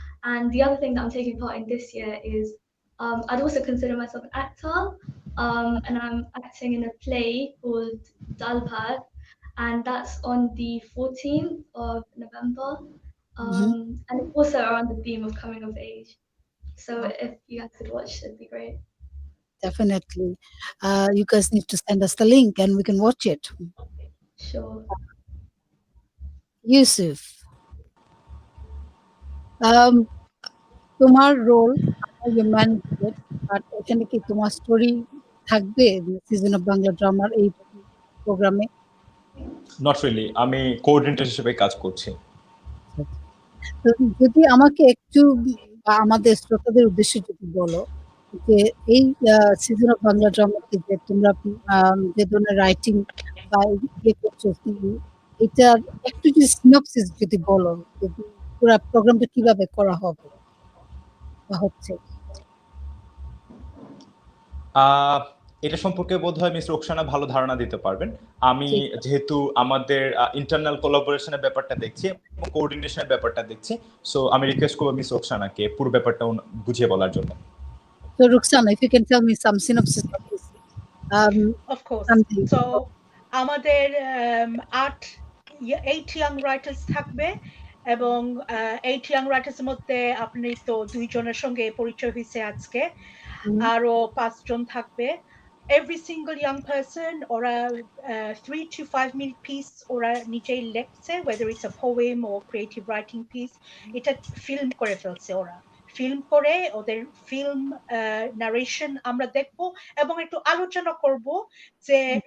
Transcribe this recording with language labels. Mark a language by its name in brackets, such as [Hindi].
[English] And the other thing that I'm taking part in this year is I'd also consider myself an actor, and I'm acting in a play called Dalpat, and that's on the 14th of November. mhm. And it's also around the theme of coming of age. So Oh, if you guys could watch, it'd be great. definitely. You guys need to send us the link and we can watch it. Sure. [Bangla] Yusuf, um, তোমার role [English] you manage it, but [Bangla] এখানে কি তোমার story থাকবে season of Bangla ড্রামার এই প্রোগ্রামে? [English] not really, [Bangla] আমি coordinator হিসেবে কাজ করছি। তো যদি আমাকে একটু বা আমাদের শ্রোতাদের উদ্দেশ্যে যদি বলো যে এই সিজন অফ বাংলা ড্রামাতে যে তোমরা যে ধরনের রাইটিং বা ইয়ে করছো এটার একটু যদি সিনপসিস যদি বলো যে পুরা প্রোগ্রামটা কিভাবে করা হবে বা হচ্ছে? এটা সম্পর্কে বোধহয় মিস রোকসানা ভালো ধারণা দিতে পারবেন। আমি ঠিক যেহেতু আমাদের ইন্টারনাল কোলাবোরেশনের ব্যাপারটা দেখছি এবং কোঅর্ডিনেশনের ব্যাপারটা দেখছি, সো আমি রিকোয়েস্ট করবো মিস রোকসানাকে পুরো ব্যাপারটা বুঝিয়ে বলার জন্য। [English] So Ruxana, if you can tell me some synopsis of this, Of course. something. [Bangla] So আমাদের 8 [English] 8 young writers [Bangla] থাকবে এবং 8 young writers এর মধ্যে আপনি তো দুইজনের সঙ্গে পরিচয় হয়েছে আজকে হুম, আরো 5 জন থাকবে [English] every single young person [Bangla] ওরা [English] 3 to 5 minute piece [Bangla] ওরা নিজেই লেখছে [English] whether it's a poem or creative writing piece [Bangla] এটা ফিল্ম করে ফেলছে ওরা ফিল্ম করে ওদের ফিল্ম নারেশন আমরা দেখব এবং একটু আলোচনা করব যে